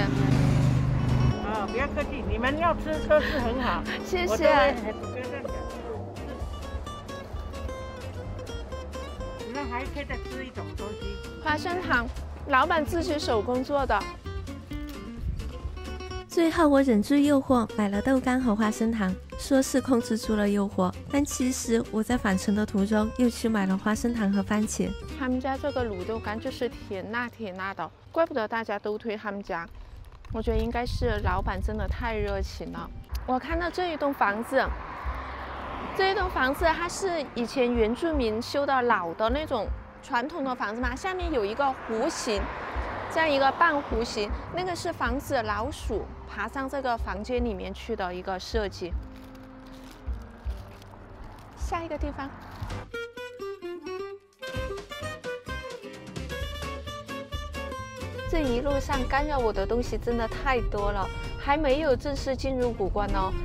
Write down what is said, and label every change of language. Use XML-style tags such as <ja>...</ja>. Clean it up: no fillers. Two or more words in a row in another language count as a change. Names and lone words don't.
<zh>不要客氣，你們要吃都是很好。謝謝。你們還可以再吃一種東西，花生糖，老闆自己手工做的。最後我忍住誘惑，買了豆干和花生糖，說是控制住了誘惑，但其實我在返程的途中又去買了花生糖和番茄。他們家這個滷豆干就是甜辣甜辣的，怪不得大家都推他們家。我覺得應該是老闆真的太熱情了。我看到這一棟房子，它是以前原住民修的老的那種傳統的房子嘛，下面有一個弧形。這樣一個半弧形，那個是防止老鼠爬上這個房間裡面去的一個設計。下一個地方，這一路上干擾我的東西真的太多了，還沒有正式進入古關哦。</zh>